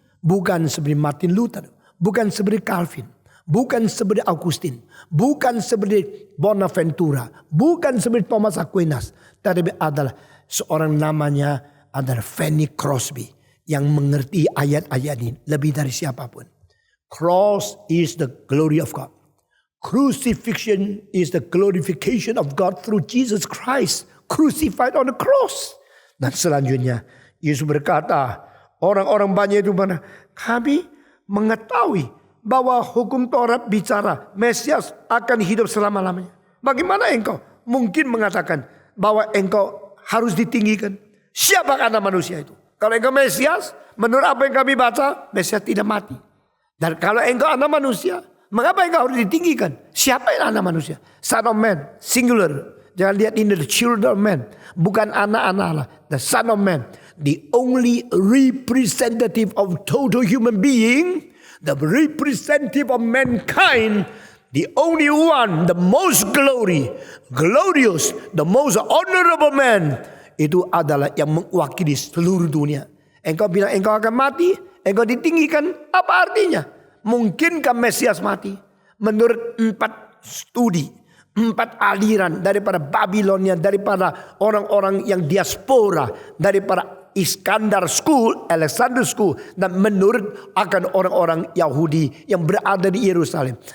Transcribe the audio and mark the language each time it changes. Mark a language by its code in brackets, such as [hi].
[id] Bukan seperti Martin Luther. Bukan seperti Calvin. Bukan seperti Augustine. Bukan seperti Bonaventura. Bukan seperti Thomas Aquinas. Tetapi adalah seorang namanya adalah Fanny Crosby. Yang mengerti ayat-ayat ini lebih dari siapapun. [en] Cross is the glory of God. Crucifixion is the glorification of God through Jesus Christ. Crucified on the cross. [id] Dan selanjutnya Yesus berkata, orang-orang banyak itu mana? Kami mengetahui bahwa hukum Taurat bicara Mesias akan hidup selama-lamanya. Bagaimana engkau mungkin mengatakan bahwa engkau harus ditinggikan? Siapakah anak manusia itu? Kalau engkau Mesias, menurut apa yang kami baca, Mesias tidak mati. Dan kalau engkau anak manusia, mengapa engkau harus ditinggikan? Siapa yang anak manusia? [en] Son of man, singular. [id] Jangan lihat ini [en] the children of man. [id] Bukan anak-anak Allah. [en] The son of man. The only representative of total human being. The representative of mankind. The only one, the most glorious, the most honorable man. [id] Itu adalah yang mewakili seluruh dunia. Engkau bilang engkau akan mati, engkau ditinggikan, apa artinya? Mungkinkah Mesias mati? Menurut 4 studi, 4 aliran daripada Babilonia, daripada orang-orang yang diaspora, daripada Iskandar School, Alexander School, dan menurut akan orang-orang Yahudi yang berada di Yerusalem.